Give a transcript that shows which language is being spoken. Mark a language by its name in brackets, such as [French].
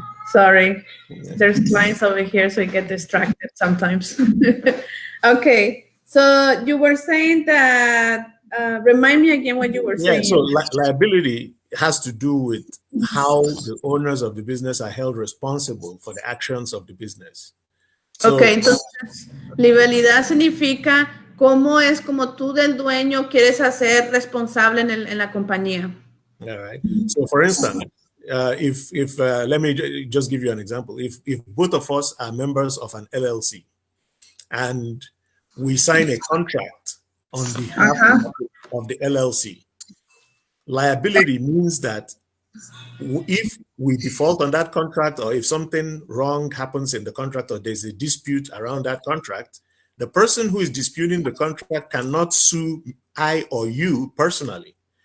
[English] Sorry, there's clients over here, so I get distracted sometimes. Okay, so you were saying that, remind me again what you were saying. So liability has to do with how the owners of the business are held responsible for the actions of the business. So, [Spanish] okay, entonces, liabilidad significa cómo es como tú del dueño quieres hacer responsable en la compañía. [English] All right. So, for instance, if let me just give you an example. If both of us are members of an LLC and we sign a contract on behalf of the LLC, liability means that if we default on that contract, or if something wrong happens in the contract, or there's a dispute around that contract, the person who is disputing the contract cannot sue I or you personally.